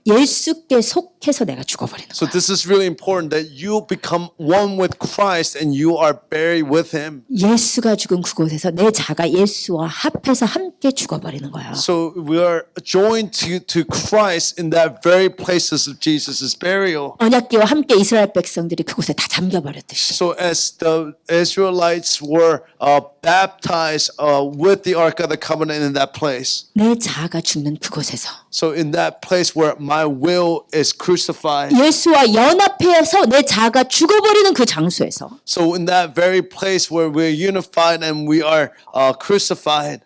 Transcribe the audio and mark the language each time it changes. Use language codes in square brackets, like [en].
[ko] 예수께 속해서 내가 죽어버리는 [en] So [ko] 거야. [en] this is really important that you become one with Christ and you are buried with Him. [ko] 예수가 죽은 그곳에서 내 자가 예수와 합해서 함께 죽어버리는 거예요. [en] So we are joined to Christ in that very places of Jesus' burial. [ko] 언약궤와 함께 이스라엘 백성들이 그곳에 다 잠겨버렸듯이 [en] So as the Israelites were baptized with the Ark of the Covenant in that place. [ko] 내 자아가 죽는 그곳에서 [en] So in that place where my will is crucified. [ko] 예수와 연합해서 내 자아가 죽어버리는 그 장소에서 [en] So in that very place where we're unified and we are crucified.